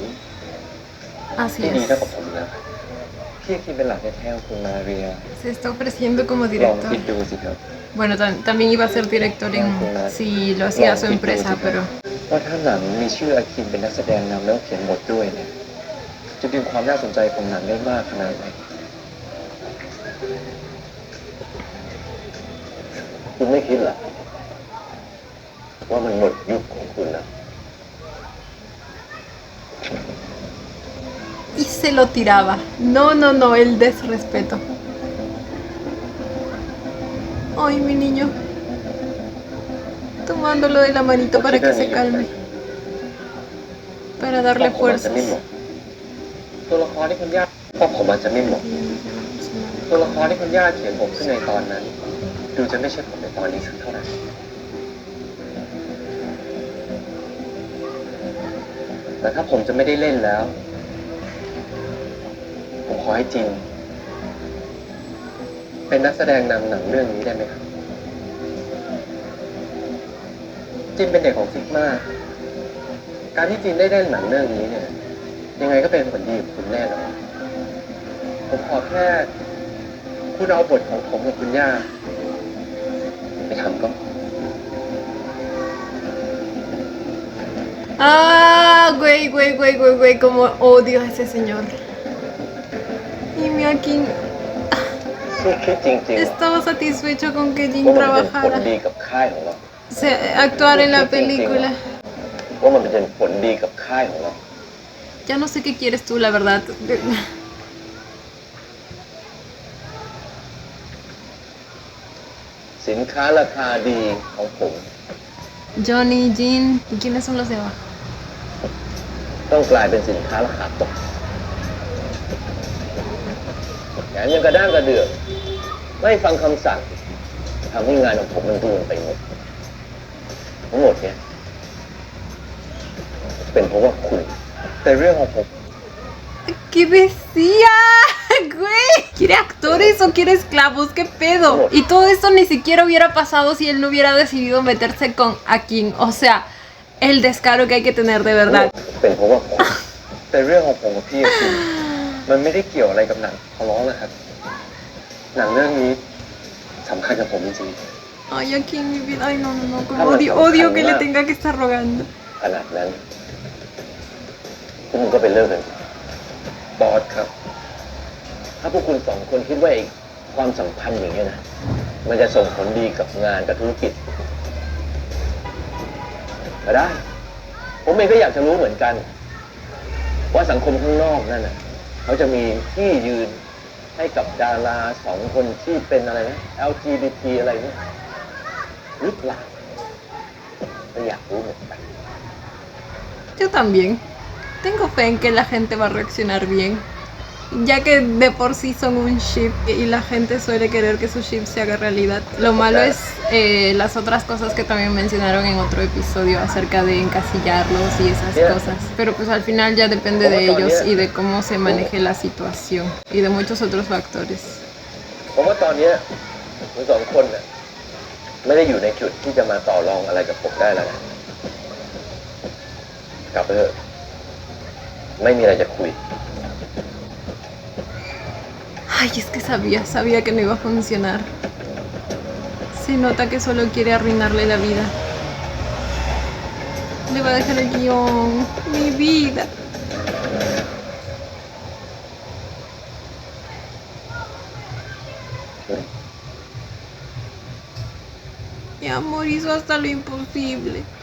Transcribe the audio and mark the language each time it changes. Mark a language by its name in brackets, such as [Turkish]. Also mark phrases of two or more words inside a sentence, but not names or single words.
[Spanish] Así [Thai] ที่ดี [Spanish] es. [Thai] เท่ากับผมแล้วพี่คิดเป็นหลักแท้ๆของคุณมาเรีย [Spanish] Se está ofreciendo como [Thai] ลอง [Spanish] director. [Thai] คิดดูสิครับ [Spanish] Bueno, también iba a ser director en si lo hacía su empresa, pero [Thai] ว่าถ้าหนังมีชื่ออาคินเป็นนักแสดงนำแล้วเขียนบทด้วยเนี่ยจะดึงความน่าสนใจของหนังได้มากขนาดไหนคุณไม่คิดเหรอว่ามันหมดยุคของคุณแล้ว [Spanish] y se lo tiraba. No, no, no, el desrespeto. Ay, mi niño. Tomándolo de la manito para que se calme. Para darle [Thai] ผมอาจจะ [Spanish] fuerzas. [Thai] ไม่เหมาะตัวละครที่คุณย่าเพราะผมอาจจะไม่เหมาะตัวละครที่คุณย่าเขียนผมขึ้นในตอนนั้น ดูจะไม่ใช่ผมในตอนนี้สักเท่าไหร่ แต่ถ้าผมจะไม่ได้เล่นแล้ว ผมขอให้จินเป็นนักแสดงนำหนังเรื่องนี้ได้ไหมครับจินเป็นเด็กของซิกมาการที่จินได้เล่นหนังเรื่องนี้เนี่ยยังไงก็เป็นผลดีกับคุณแน่นอนผมขอแค่คุณเอาบทของผมกับคุณย่าไปทำก็ [Spanish] Ah, güey, güey, güey, güey, güey, como odio a ese señor. Y mira, King [Thai] สู้คิดจริงๆ [Spanish] estaba satisfecho con que [Thai] ว่า Jin มันเป็นผล [Spanish] trabajara, [Thai] ดีกับค่ายของเรา [Spanish] actuar en la película. [Thai] ว่ามันเป็นผลดีกับค่ายของเรา [Spanish] Ya no sé qué quieres tú, la verdad. [Thai] สินค้าราคาดีของผม [Spanish] Johnny, Jin, ¿y quiénes son los de abajo? [Thai] ต้องกลายเป็นสินค้าราคาตกแถมยังกระด้างกระเดือกไม่ฟังคำสั่งทำให้งานของผมมันรวนไปหมดทั้งหมดเนี่ยเป็นเพราะว่าคุณแต่เรื่องของผม [Spanish] ¿Qué decía? Güey, ¿quiere actores o quiere esclavos? ¿Qué pedo? Y todo esto ni siquiera hubiera pasado si él no hubiera decidido meterse con Akin. O sea, el descaro que hay que tener de verdad. [Thai] เป็นเพราะว่าคุณแต่เรื่องของผมกับพี่จริงมันไม่ได้เกี่ยวอะไรกับหนังขอร้องนะครับหนังเรื่องนี้สำคัญกับผมจริง [Spanish] Ay, Akin, mi vida. Ay, no, no, no. Como odio que le tenga que estar rogando. [Thai] ขนาดนั้นพวกมึงก็ไปเลิกกันบอสครับ ถ้าพวกคุณสองคนคิดว่าความสัมพันธ์อย่างนี้ยนะมันจะส่งผลดีกับงานกับธุรกิจ ก็ได้ ผมเองก็อยากจะรู้เหมือนกัน ว่าสังคมข้างนอกนั่นน่ะเขาจะมีที่ยืนให้กับดาราสองคนที่เป็นอะไรนะ LGBT อะไรเนี่ยหรือเปล่าก็อยากรู้เหมือนกัน [Spanish] Yo también. Tengo fe en que la gente va a reaccionar bien. Ya que de por sí son un ship y la gente suele querer que su ship se haga realidad. Lo malo es las otras cosas que también mencionaron en otro episodio acerca de encasillarlos y esas cosas. Pero pues al final ya depende de ellos y de cómo se maneje la situación y de muchos otros factores. [Thai] ผมว่าตอนเนี้ยคุณสองคนน่ะไม่ได้อยู่ในจุดที่จะมาต่อรองอะไรกับผมได้แล้วนะกลับไปเถอะไม่มีอะไรจะคุย [Spanish] Ay, es que sabía que no iba a funcionar. Se nota que solo quiere arruinarle la vida. Le va a dejar el guión. Mi vida. Mi amor hizo hasta lo imposible.